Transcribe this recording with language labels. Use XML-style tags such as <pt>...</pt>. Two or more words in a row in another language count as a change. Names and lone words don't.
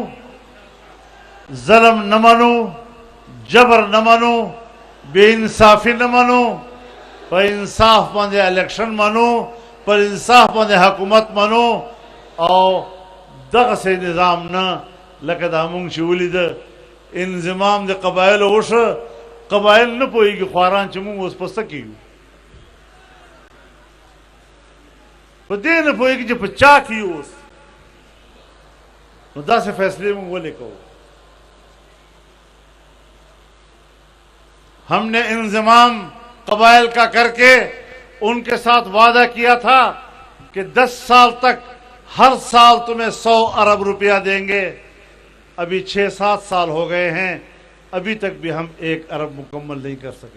<ps>ظلم نه منو، جبر نه منو، بے انصافی نه منو، پر انصاف باندې الیکشن منو، پر انصاف باندې حکومت منو، او دغه سي نظام نه لکه دا مونږ چې ولید انضمام د قبایلو وشو. قبایل نه پوهېږي خواران چې مونږ اوس په څه کېږو، په دې نه پوهېږي چې په چا کې یو اوس. نو داسې فیصلې مونږ ولې کوو؟</ps> <ur>ہم نے انضمام قبائل کا کر کے ان کے ساتھ وعدہ کیا تھا کہ 10 سال تک ہر سال تمہیں 100 ارب روپیہ دیں گے. ابھی 6-7 سال ہو گئے ہیں، ابھی تک بھی ہم 1 ارب مکمل نہیں کر سکے.</ur>